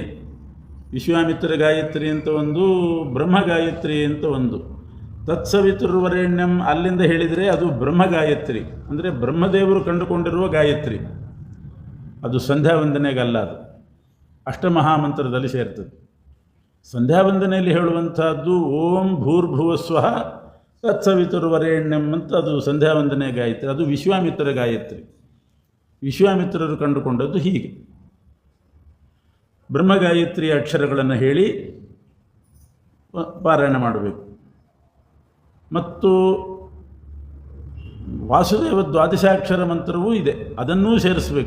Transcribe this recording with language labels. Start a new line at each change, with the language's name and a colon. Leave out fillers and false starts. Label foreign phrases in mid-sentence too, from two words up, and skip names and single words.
Kannada: ವಿಶ್ವಾಮಿತ್ರ ಗಾಯತ್ರಿ ಅಂತ ಒಂದು, ಬ್ರಹ್ಮ ಗಾಯತ್ರಿ ಅಂತ ಒಂದು. ತತ್ಸವಿತುರ್ವರೆಣ್ಯಂ ಅಲ್ಲಿಂದ ಹೇಳಿದರೆ ಅದು ಬ್ರಹ್ಮ ಗಾಯತ್ರಿ, ಅಂದರೆ ಬ್ರಹ್ಮದೇವರು ಕಂಡುಕೊಂಡಿರುವ ಗಾಯತ್ರಿ. ಅದು ಸಂಧ್ಯಾ ವಂದನೆಗಲ್ಲ, ಅದು ಅಷ್ಟಮಹಾಮಂತ್ರದಲ್ಲಿ ಸೇರ್ತದೆ. ಸಂಧ್ಯಾ ವಂದನೆಯಲ್ಲಿ ಹೇಳುವಂಥದ್ದು
Sanskrit: ಓಂ ಭೂರ್ಭುವಸ್ವಃ ತತ್ಸವಿತುರ್ವರೆಣ್ಯಂ
Kannada: ಅಂತ, ಅದು ಸಂಧ್ಯಾ ವಂದನೆ ಗಾಯತ್ರಿ. ಅದು ವಿಶ್ವಾಮಿತ್ರ ಗಾಯತ್ರಿ. ವಿಶ್ವಾಮಿತ್ರರು ಕಂಡುಕೊಂಡದ್ದು ಹೀಗೆ. ಬ್ರಹ್ಮಗಾಯತ್ರಿಯ ಅಕ್ಷರಗಳನ್ನು ಹೇಳಿ ಪಾರಾಯಣ ಮಾಡಬೇಕು. ಮತ್ತು ವಾಸುದೇವ ದ್ವಾದಶಾಕ್ಷರ ಮಂತ್ರವೂ ಇದೆ, ಅದನ್ನೂ ಸೇರಿಸಬೇಕು.